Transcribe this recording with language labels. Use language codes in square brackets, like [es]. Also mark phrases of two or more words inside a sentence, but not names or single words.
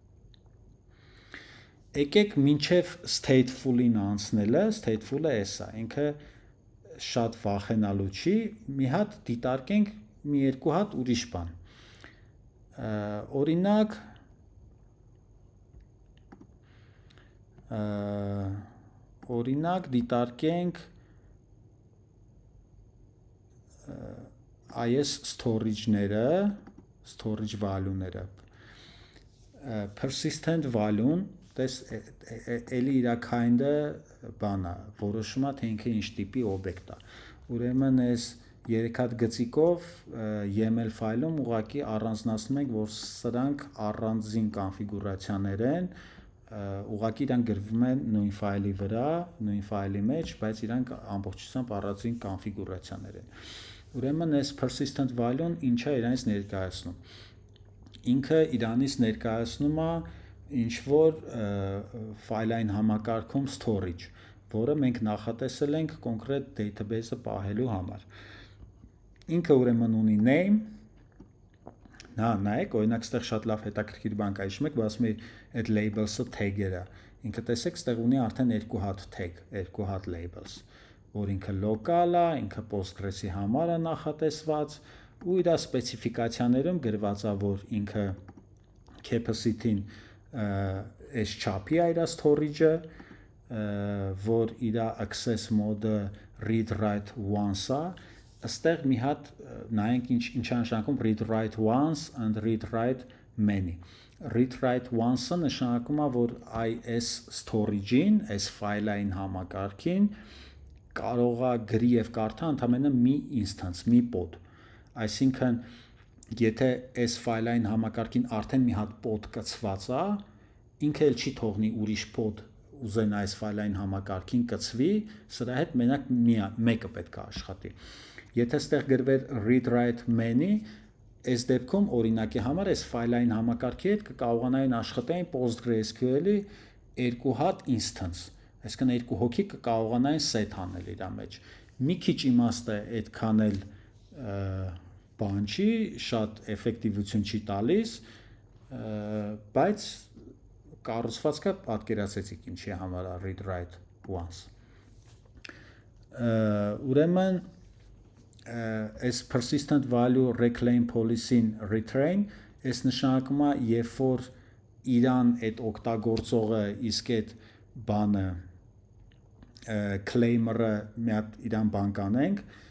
[hy] Եկեք մինչև stateful-ին անցնելը, stateful-ը էս է, ինքը շատ վախենալու չի, մի հատ դիտարկենք մի 2 հատ ուրիշ բան։ Օրինակ դիտարկենք այս storage-ները, [en] storage value- [hy] ները։ [en] Persistent value- [hy] ն, տես էլի իր kind-ը բանա, որոշում է, թե ինքը ինչ տիպի օբյեկտ է։ Ուրեմն այս 3 հատ գծիկով YAML ֆայլում ուղղակի առանձնացնում ենք, որ սրանք առանձին կոնֆիգուրացիաներ են, ուղղակի իրանք գրվում են նույն ֆայլի վրա, նույն ֆայլի մեջ, բայց իրանք ամբողջությամբ առանձին կոնֆիգուրացիաներ են։ Ուրեմն այս [en] persistent value- [hy] ն ինչ է իրանից ներկայացնում։ Ինքը իրանից ներկայացնում է ինչ որ ֆայլային համակարգում storage, որը մենք նախատեսել ենք կոնկրետ database-ը պահելու համար։ Ինքը ուրեմն ունի name, նայեք, օրինակ ստեղ շատ լավ հետաքրքիր բան կա, հիշում եք, ասում եմ այդ labels-ը tag-եր է։ Ինքը տեսեք, ստեղ ունի արդեն 2 հատ tag, 2 հատ labels, որ ինքը local է, ինքը Postgres-ի համար է նախատեսված, ու իր սպეციფიკացիաներում գրված է, որ ինքը capacity-ն այս չափի է իր storage-ը, որ իր [en] access mode- [hy] ը [en] read write once [hy] է, այստեղ մի հատ նայենք ինչ է նշանակում [en] read write once and read write many։ Read write once- [hy] ը նշանակում է, որ այս storage-ին, այս ֆայլային համակարգին կարող է գրի եւ կարդա ընդամենը մի instance, մի pod։ Այսինքն, եթե այս ֆայլային համակարգին արդեն մի հատ pod կցված է, ինքը էլ չի թողնի ուրիշ pod ուզեն այս ֆայլային համակարգին կցվի, սրա հետ մենակ մեկը պետք է աշխատի։ Եթե ստեղ գրվեր [en] read write many, [hy] այս դեպքում օրինակի համար այս ֆայլային համակարգի հետ կկարողանային աշխատային PostgreSQL-ի 2 հատ instance, այսինքն 2 հոգի կկարողանային set անել իր մեջ։ Մի քիչ իմաստ է այդքան էլ բան չի, շատ էֆեկտիվություն չի տալիս, բայց կառուցվածքը պատկերացրեցիք ինչի համար է [en] read write once։ [hy] Ուրեմն [en] as persistent value reclaim policy- [hy] ին retrain, այս նշանակում է, երբ որ իրան այդ օգտագործողը իսկ այդ բանը claimer-ը մի հատ իրան բան կանենք,